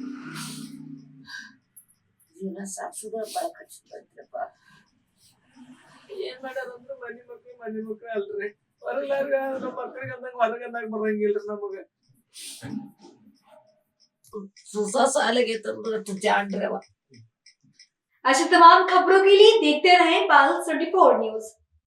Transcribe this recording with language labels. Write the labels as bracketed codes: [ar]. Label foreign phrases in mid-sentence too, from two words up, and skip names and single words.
[kn] ಜೀವನ ಸಾಕ್ಸುದ ಬಾಳ ಕಷ್ಟ ಐತ್ರಪ್ಪ ಏನ್ ಮಾಡ್ಯಾರಂದ್ರ ಮನಿ ಮಕ್ಳು ಅಲ್ರಿ ಹೊರಗಾರ್ಗ ನಮ್ಮ ಮಕ್ಳಿಗೆ ಅಂದಂಗ ಹೊರಗಂದಾಗ ಬರಂಗಿಲ್ರಿ ನಮಗ ಸುಸ ಸಾಲಿಗೆ ತಂದ್ರೆ ಜಾಣ್ರವ [hi] ऐसी तमाम खबरों के लिए देखते रहें पाल 24 न्यूज।